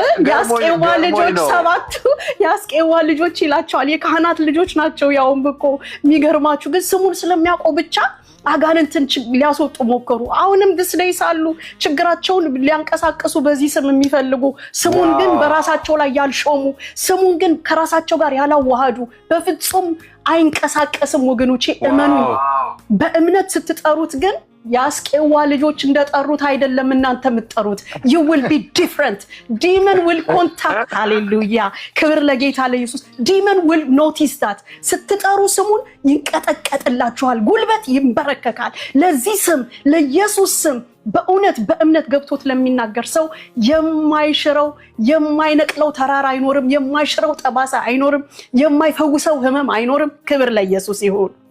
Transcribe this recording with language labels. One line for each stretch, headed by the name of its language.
Amharic: ያስቄዋ ልጆች ሰባቱ ያስቄዋ ልጆች ይላቸዋል። የካህናት ልጆች ናቸው። ያውም እኮ የሚገርማችሁ ግን ስሙን ስለሚያውቁ ብቻ አጋንንትን ሊያስወጡ ሞከሩ። አሁንም ድስለይ ሳሉ ችግራቸውን ሊያንቀሳቀሱ በዚህ ስም የሚፈልጉ ስሙን ግን በራሳቸው ላይ ያልሾሙ ስሙን ግን ከራሳቸው ጋር ያላዋሃዱ በፍጹም አይንቀሳቀስም። ወገኖቼ እመኑ። በእምነት ስትጠሩት ግን ያስቄዋ ልጆች እንደጠሩት አይደለም እናንተ የምትጠሩት።
English: you will be different. demon will contact. hallelujah.
Amharic: ክብር ለጌታ ለኢየሱስ።
English: demon will notice that.
Amharic: ስትጠሩ ስሙን ይንቀጠቀጥላችኋል፣ ጉልበት ይንበረከካል። ለዚህ ስም ለኢየሱስ ስም በእምነት ገብቶት ለሚናገር ሰው የማይሽረው የማይነቅለው ተራራ አይኖርም፣ የማይሽረው ጠባሳ አይኖርም፣ የማይፈውሰው ህመም አይኖርም። ክብር ለኢየሱስ ይሁን።